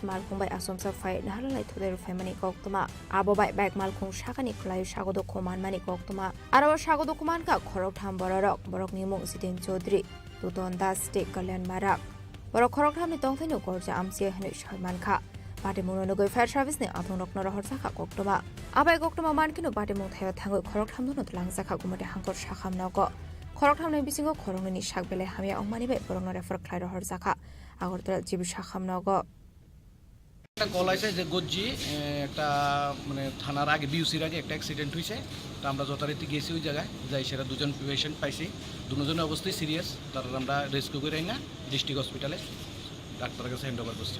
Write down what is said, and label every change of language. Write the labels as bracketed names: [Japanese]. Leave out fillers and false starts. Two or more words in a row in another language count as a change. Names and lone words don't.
[Kok Borok] malkhung bai asomsa fai nahalai thoder family koktuma abo bai bike malkhung shakani khlai sagodo khoman mani koktuma aro sagodo khoman ka khorok tham borok borok ni mung sitin chaudhary tuton das te kalyan marak borok khorok tham ni tongthai no gorja amsi hne salman kha Patimung no goi [English] fire service [Kok Borok] ni athong nok nor horsa kha koktuma abai koktuma mankino patimung thayo thangoi khorok tham no tlangsa kha gumate hangkor shakham nago khorok tham nei bisingo khorong ni sakbele hamia ongmani bai borok no refer khlai ro horsa kha আগরতলা জিবি শাখামনগর [Bangla] একটা কল আছে যে গজ্জি একটা মানে থানার আগে বিউসির আগে একটা অ্যাক্সিডেন্ট হয়েছে তো আমরা যথারীতি গেছি ওই জায়গায় যাই সেটা দুজন পেশেন্ট পাইছি দুজনের অবস্থায় সিরিয়াস তারপর আমরা রেস্কিউ করে না ডিস্ট্রিক্ট হসপিটালে ডাক্তারের কাছে হ্যান্ড ওভার করছি